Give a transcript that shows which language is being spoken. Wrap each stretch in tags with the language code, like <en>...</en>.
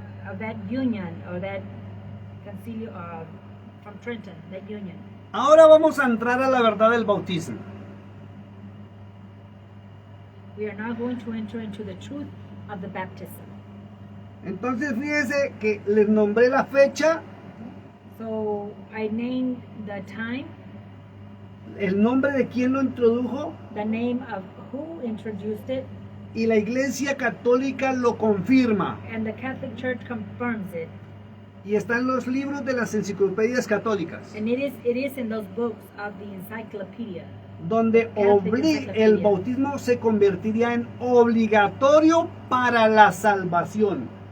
<en>of that union or that concilio from Trenton, that union.</en> <es>Ahora vamos a entrar a la verdad del bautismo.</es> <en>We are now going to enter into the truth of the baptism.</en> <es>Entonces fíjese que les nombré la fecha,</es> <en>So I named the time,</en> <es>el nombre de quien lo introdujo</es> <en>the name of who introduced it,</en> <es>y la Iglesia Católica lo confirma.</es> <en>and the Catholic Church confirms it.</en> <es>Y está en los libros de las enciclopedias católicas,</es> <en>And it is in those books of the encyclopedia,</en> <es>donde</es> <en>Catholic</en> <es>el</es> <en>Encyclopedia.</en> <es>bautismo se convertiría en obligatorio para la salvación.</es>